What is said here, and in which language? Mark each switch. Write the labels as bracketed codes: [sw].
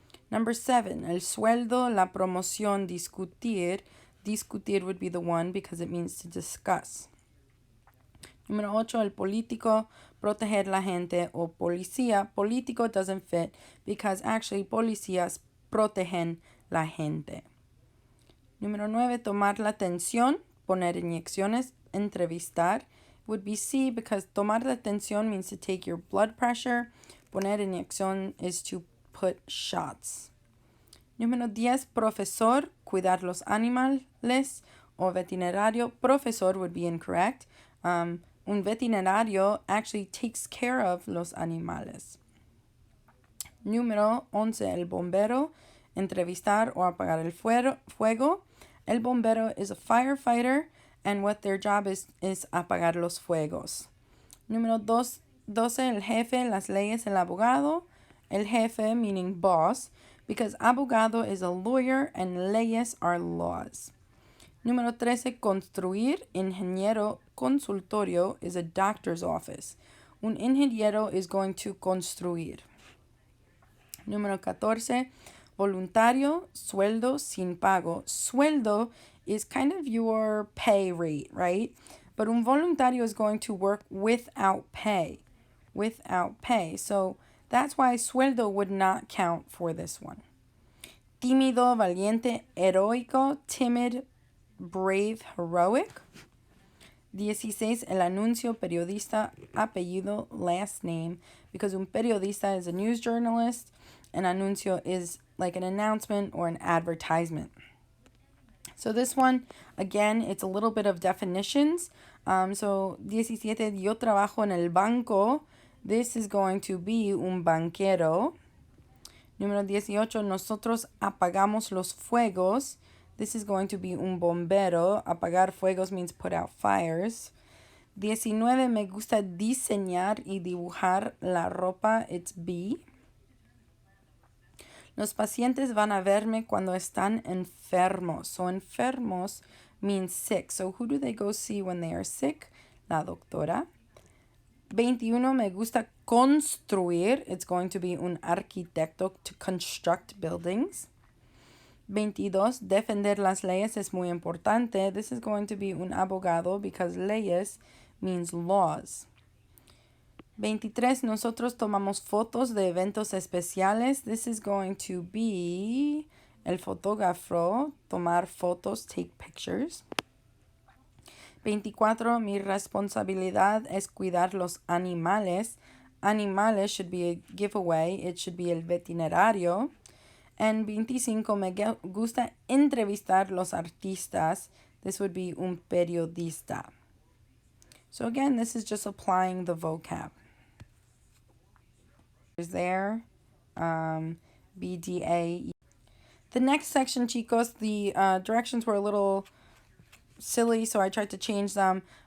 [es] Number 7, el sueldo, la promoción, discutir. [en] Discutir would be the one because it means to discuss. [es] Número 8, el político, proteger la gente, o policía. Político [en] doesn't fit because actually [es] policías protegen la gente. Número 9, tomar la atención, poner inyecciones, entrevistar. [en] Would be C because [es] tomar la atención [en] means to take your blood pressure. [es] Poner inyección [en] is to put shots. [es] Número 10, profesor, cuidar los animales, o veterinario. [en] Profesor would be incorrect. [es] Un veterinario [en] actually takes care of [es] los animales. Número 11, el bombero, entrevistar o apagar el fuego. El bombero [en] is a firefighter, and what their job is [es] apagar los fuegos. Número 12, el jefe, las leyes, el abogado. El jefe [en] meaning boss, because abogado is a lawyer and leyes are laws. [es] Número 13, construir. [en] Ingeniero, consultorio is a doctor's office. [es] Un ingeniero [en] is going to [es] construir. Número 14, voluntario, sueldo, sin pago. [en] Sueldo is kind of your pay rate, right? But [es] un voluntario [en] is going to work without pay. Without pay. So that's why sueldo would not count for this one. [es] Tímido, valiente, heroico, [en] timid, brave, heroic. 16, [es] el anuncio, periodista, apellido, [en] last name, because [es] un periodista [en] is a news journalist, an anuncio is like an announcement or an advertisement. So this one, again, it's a little bit of definitions. [es] So 17, yo trabajo en el banco. [en] This is going to be [es] un banquero. Número 18, nosotros apagamos los fuegos. [en] This is going to be [es] un bombero. Apagar fuegos [en] means put out fires. [es] 19, me gusta diseñar y dibujar la ropa. [en] It's B. [es] Los pacientes van a verme cuando están enfermos. [en] So enfermos means sick. So who do they go see when they are sick? [es] La doctora. [en] 21, [es] me gusta construir. [en] It's going to be [es] un arquitecto, [en] to construct buildings. [es] 22, defender las leyes es muy importante. [en] This is going to be [es] un abogado [en] because leyes means laws. [es] 23, nosotros tomamos fotos de eventos especiales. [en] This is going to be [es] el fotógrafo, tomar fotos, [en] take pictures. [es] 24, mi responsabilidad es cuidar los animales. [en] Animales should be a giveaway. It should be [es] el veterinario. And 25, me gusta entrevistar los artistas. [en] This would be [es] un periodista. [en] So again, this is just applying the vocab. Is there, BDA. The next section, chicos, the directions were a little silly, so I tried to change them.